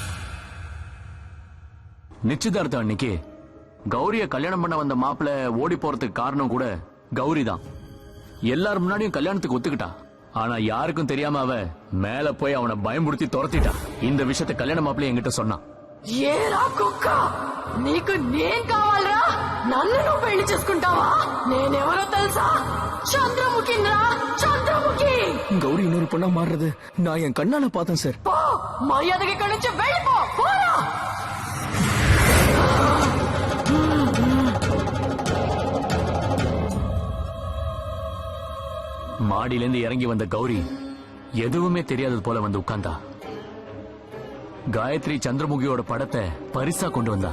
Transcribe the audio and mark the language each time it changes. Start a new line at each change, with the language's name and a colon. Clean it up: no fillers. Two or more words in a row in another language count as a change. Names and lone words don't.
Tamil: நிச்சயதார்த்தம் அன்னைக்கு கௌரிய கல்யாணம் பண்ண வந்த மாப்பிள்ள ஓடி போறதுக்கு காரணம் கூட கௌரி தான். எல்லாரும் முன்னாடியும் கல்யாணத்துக்கு ஒத்துக்கிட்டா. ஆனா யாருக்கும் தெரியாம அவ மேல போய் அவனை பயமுறுத்தி துரத்திட்டா. இந்த விஷயத்த கல்யாண மாப்பிள்ள என்கிட்ட சொன்னான்.
Telugu: ఏరా కుక్క నీకు నేను కావాలరా? నన్ను నువ్వు పెళ్లి చేసుకుంటావా? నేనెవరో తెలుసా? చంద్రముఖిరా, చంద్రముఖి.
Tamil: கௌரி இன்னொரு பொண்ணா மாறுறது நான் என் கண்ணால பார்த்தேன் சார்.
Telugu: పో మర్యాదగా ఇక్కడి నుంచి వెళ్ళిపో. పోరా.
Tamil: மாடியிலிருந்து இறங்கி வந்த கௌரி எதுவுமே தெரியாதது போல வந்து உட்கார்ந்தா. காயத்ரி சந்திரமுகியோட படத்தை பரிசா கொண்டு வந்தா.